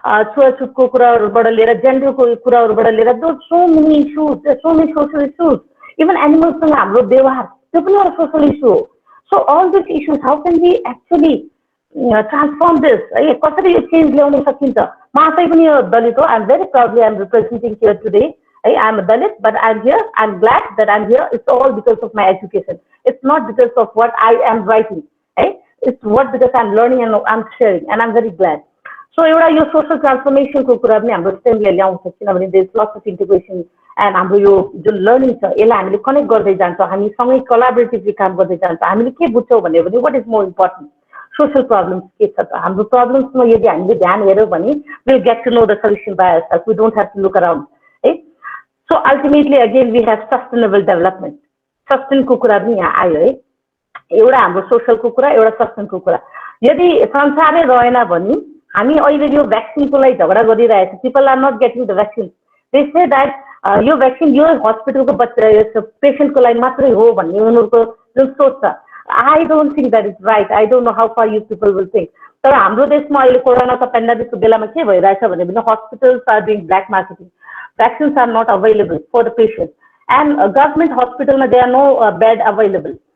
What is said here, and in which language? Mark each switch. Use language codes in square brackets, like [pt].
[ne] छुवाछुतको कुराहरूबाट लिएर जेन्डरको कुराहरूबाट लिएर [en] so many issues so many social issues even [ne] एनिमल्ससँग हाम्रो व्यवहार त्यो पनि एउटा सोसल इस्यु हो [en] So all this issues how can we actually transform this? [ne] कसरी यो चेन्ज ल्याउन सकिन्छ? म आफै पनि यो दलित हो. [en] I'm very proudly I'm representing here today. I'm a Dalit, but I'm here. I'm glad that I'm here. It's all because of my education. It's not because of what I am writing. It's what because I'm learning and I'm sharing, and I'm very glad. [ne] So एउटा यो social transformation को कुरा पनि हाम्रो स्टेमले ल्याउँछ किनभने [en] there is lots of integration and [ne] हाम्रो यो जुन लर्निङ छ यसलाई हामीले कनेक्ट गर्दै जान्छौँ, हामी सँगै कोलाबोरेटिभली काम गर्दै जान्छौँ. हामीले के बुझ्छौँ भने [en] what is more important? [ne] Social problems के छ त? हाम्रो प्रब्लम्समा यदि हामीले ध्यान हेर्यौँ भने [en] we'll get to know the solution by ourselves. We don't have to look around. So ultimately again we have sustainable development. [ne] Sustain को कुरा पनि यहाँ आयो है. एउटा हाम्रो सोशल को कुरा, एउटा सस्टेन को कुरा. यदि संसारै रहेन भने हामी अहिले यो भ्याक्सिनको लागि झगडा गरिरहेको छ. [en] People are not getting the vaccine. They say that [ne] यो भ्याक्सिन यो हस्पिटलको बच्चा पेशेन्टको लागि मात्रै हो भन्ने उनीहरूको जुन सोच छ. [en] I don't think that is right. I don't know how far you people will think. [ne] तर हाम्रो देशमा अहिले कोरोनाको पेन्डेमिकको बेलामा के भइरहेछ भने [en] hospitals are doing black marketing. Vaccines are not available for the patients. And government hospital, there are no bed available.